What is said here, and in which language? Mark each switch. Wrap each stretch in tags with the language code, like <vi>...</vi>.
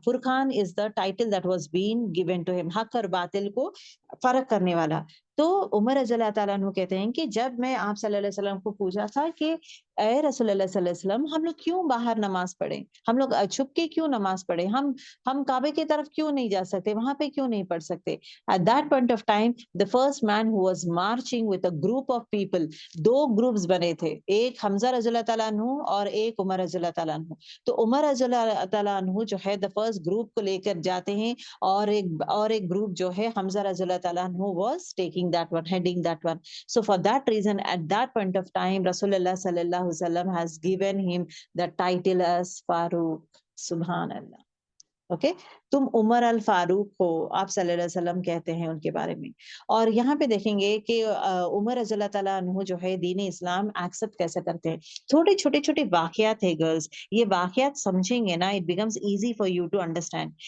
<en>Furqan is the title that was been given to him,</en> <ur>حق اور باطل کو فرق کرنے والا. تو عمر رضی اللہ تعالیٰ عنہ کہتے ہیں کہ جب میں آپ صلی اللہ علیہ وسلم کو پوچھا تھا کہ اے رسول اللہ صلی اللہ علیہ وسلم ہم لوگ کیوں باہر نماز پڑھیں، ہم لوگ چھپ کے کیوں نماز پڑھیں، ہم کعبے کی طرف کیوں نہیں جا سکتے، وہاں پہ کیوں نہیں پڑھ سکتے.</ur> <en>At that point of time, the first man who was marching with a group of people, دو groups</en> <ur>بنے تھے، ایک حمزہ رضی اللہ تعالیٰ عنہ</ur> <en>اور ایک عمر رضی اللہ تعالیٰ عنہ.</en> <ur>تو عمر رضی اللہ تعالیٰ عنہ جو ہے</ur> <en>the first group</en> <ur>کو لے کر جاتے ہیں، اور ایک group جو ہے حمزہ رضی اللہ تعالیٰ عنہ</ur> <en>was taking that one, heading that one. So for that reason, at that point of time, رسول اللہ صلی اللہ علیہ وسلم has given him the title as Farooq.</en> <ar>سبحان اللہ.</ar> <ur>اوکے، تم عمر الفاروق ہو، آپ صلی اللہ علیہ وسلم کہتے ہیں ان کے بارے میں. اور یہاں پہ دیکھیں گے کہ عمر رضی اللہ تعالیٰ عنہ جو ہے دین اسلام ایکسپٹ کیسے کرتے ہیں. چھوٹے واقعات ہے گرلز، یہ واقعات سمجھیں گے نا</ur> <en>It becomes easy for you to understand.</en>